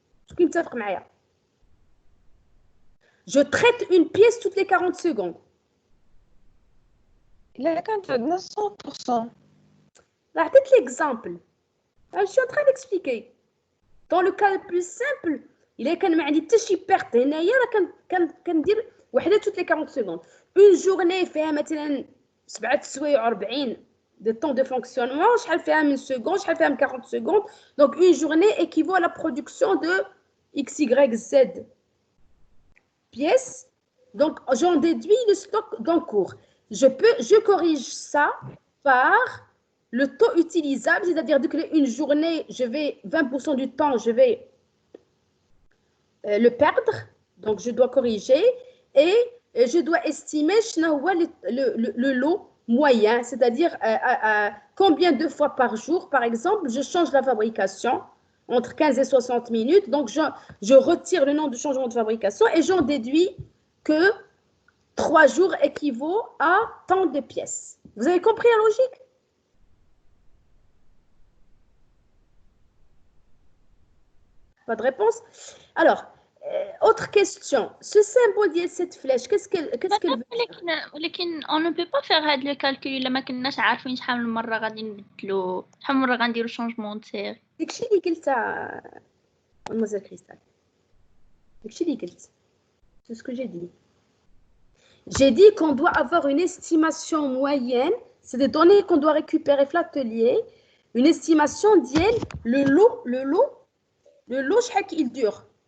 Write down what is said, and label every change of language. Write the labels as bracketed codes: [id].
[fr] Je traite une pièce toutes les 40 secondes. Là, quand on a 100%. Peut-être l'exemple. Je suis en train d'expliquer. Dans le cas le plus simple, il est quand même dit [ar] تشي [fr] perte [ar] هنايا كندير وحده [fr] toutes les 40 secondes. Une journée [ar] فيها مثلا 7 سوايع 40 [fr] de temps de fonctionnement, [ar] شحال فيها من seconde, شحال فيها من [fr] 40 secondes. Donc une journée équivaut à la production de X, Y, Z pièces. Donc j'en déduis le stock d'encours. Je corrige ça par le taux utilisable, c'est-à-dire qu'une journée, 20% du temps, je vais le perdre, donc je dois corriger, et et je dois estimer le lot moyen, c'est-à-dire combien de fois par jour, par exemple, je change la fabrication entre 15 et 60 minutes. Donc, je retire le nombre de changements de fabrication et j'en déduis que 3 jours équivaut à tant de pièces. Vous avez compris la logique? Pas de réponse? Alors, autre question. Ce symbole de cette flèche, qu'est-ce qu'elle veut dire? [ar] ولكن [fr] on ne peut pas faire [ar] هاد [fr] le calcul [ar] إلا ما كناش عارفين شحال من مرة غادي نبدلو شحال من مرة غنديرو [fr] changement de série. [ar] داكشي اللي قلتها مدموزيل كريستال. داكشي اللي قلت. [fr] C'est ce que j'ai dit. J'ai dit qu'on doit avoir une estimation moyenne, c'est des données qu'on doit récupérer de l'atelier, une estimation d'elle, le lot, chaque il dure.